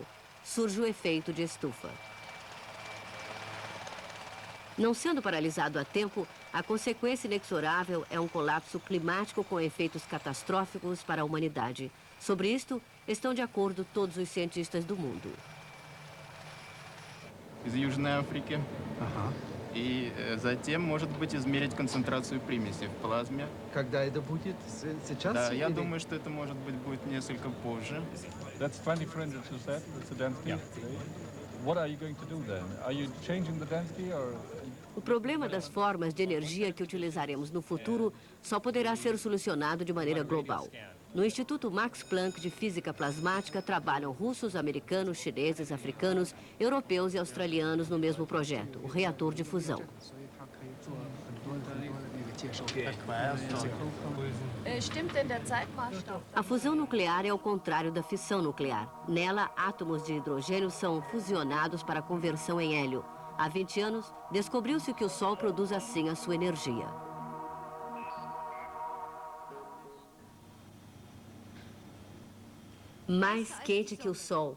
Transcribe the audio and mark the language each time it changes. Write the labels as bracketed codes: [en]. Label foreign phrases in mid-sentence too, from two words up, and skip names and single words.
[pt] Surge o efeito de estufa. Não sendo paralisado a tempo, a consequência inexorável é um colapso climático com efeitos catastróficos para a humanidade. Sobre isto, estão de acordo todos os cientistas do mundo. [ru] Из Южной Африки. И затем, может быть, измерить концентрацию примесей в плазме. Когда это будет? Сейчас? Да, я думаю, что это, может быть, будет nесколько позже. [en] That's 20 fringes, you said? That's the density today. What are you going to do then? Are you changing the density or... [pt] O problema das formas de energia que utilizaremos no futuro só poderá ser solucionado de maneira global. No Instituto Max Planck de Física Plasmática trabalham russos, americanos, chineses, africanos, europeus e australianos no mesmo projeto, o reator de fusão. [de] Stimmt denn der Zeitmaßstab? [pt] A fusão nuclear é o contrário da fissão nuclear. Nela, átomos de hidrogênio são fusionados para conversão em hélio. Há 20 anos, descobriu-se que o Sol produz assim a sua energia. Mais quente que o Sol.